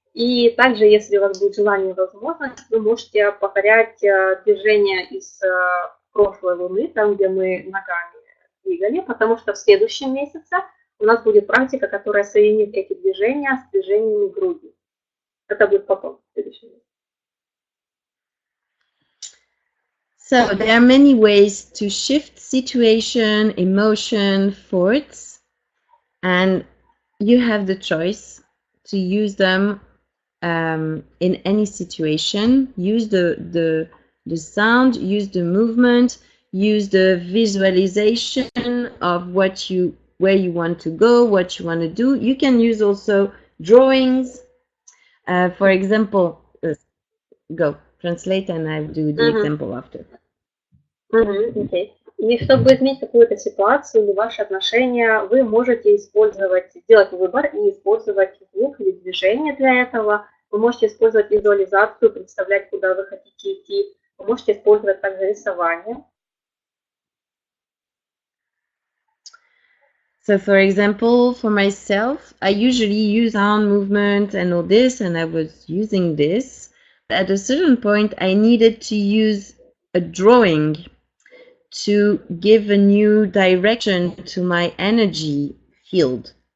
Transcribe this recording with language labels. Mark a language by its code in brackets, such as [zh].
[ru] И также, если у вас будет желание и возможность, вы можете повторять движения из прошлой луны, там, где мы ногами двигали, потому что в следующем месяце у нас будет практика, которая соединит эти движения с движениями груди. Это будет потом, в следующем месяце. [en] So there are many ways to shift situation, emotion, thoughts, and you have the choice to use them in any situation. Use the sound, use the movement, use the visualization of where you want to go, what you want to do. You can use also drawings. For example, go translate, and I'll do the example after. Okay. [ru] И чтобы изменить какую-то ситуацию или ваши отношения, вы можете сделать выбор и использовать звук или движение для этого. Вы можете использовать визуализацию, представлять, куда вы хотите идти. Вы можете использовать также рисование. [en] So, for example, for myself, I usually use arm movement and all this, and I was using this. At a certain point, I needed to use a drawing to give a new direction to my energy field.